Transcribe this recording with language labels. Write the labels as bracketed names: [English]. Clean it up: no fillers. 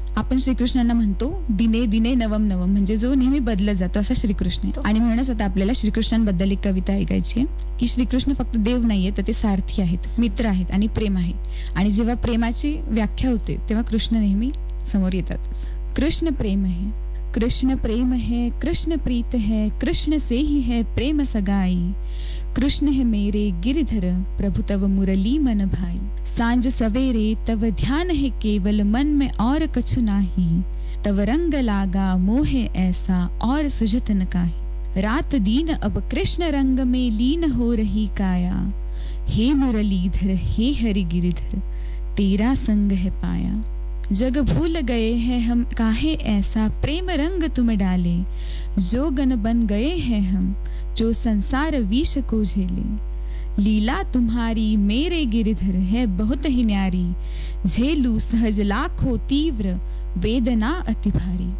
[Marathi] आपण श्रीकृष्णांना म्हणतो दिने दिने नवम नवम, म्हणजे जो नेहमी बदलत जातो असा श्रीकृष्ण. आणि म्हणूनच आता आपल्याला श्रीकृष्णांबद्दल एक कविता ऐकायची आहे की श्रीकृष्ण फक्त देव नाही आहे तर ते सारथी आहेत, मित्र आहेत आणि प्रेम आहे. आणि जेव्हा प्रेमाची व्याख्या होते तेव्हा कृष्ण नेहमी समोर येतात. [Hindi] कृष्ण प्रेम है, कृष्ण प्रेम है, कृष्ण प्रीत है, कृष्ण से ही है प्रेम सगाई. कृष्ण है मेरे गिरिधर प्रभु तव मुरली मन भाई. सांझ सवेरे तव ध्यान है केवल मन में और कछु नाही. तव रंग लागा मोह ऐसा और सुजतन काही. रात दीन अब कृष्ण रंग में लीन हो रही काया. हे मुरलीधर हे हरि गिरिधर तेरा संग है पाया. जग भूल गए हैं हम काहे ऐसा प्रेम रंग तुम डाले. जोगन बन गए हैं हम जो संसार विष को झेले. लीला तुम्हारी मेरे गिरिधर है बहुत ही न्यारी. झेलू सहज लाखों तीव्र वेदना अति भारी.